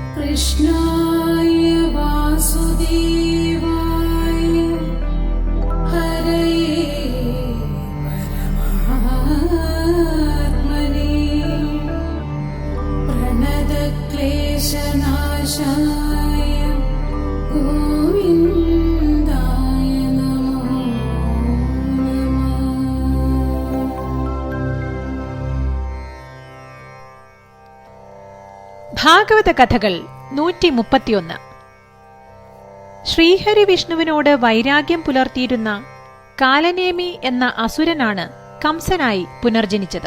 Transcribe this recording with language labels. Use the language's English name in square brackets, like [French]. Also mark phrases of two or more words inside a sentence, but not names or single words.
[Sanskrit] कृष्णाय वासुदेवाय हरये परमात्मने प्रणतक्लेशनाशाय गोविन्दाय नमो नमः। [Malayalam] ഭാഗവത കഥകൾ 131. ശ്രീഹരി വിഷ്ണുവിനോട് വൈരാഗ്യം പുലർത്തിയിരുന്ന കാലനേമി എന്ന അസുരനാണ് കംസനായി പുനർജനിച്ചത്.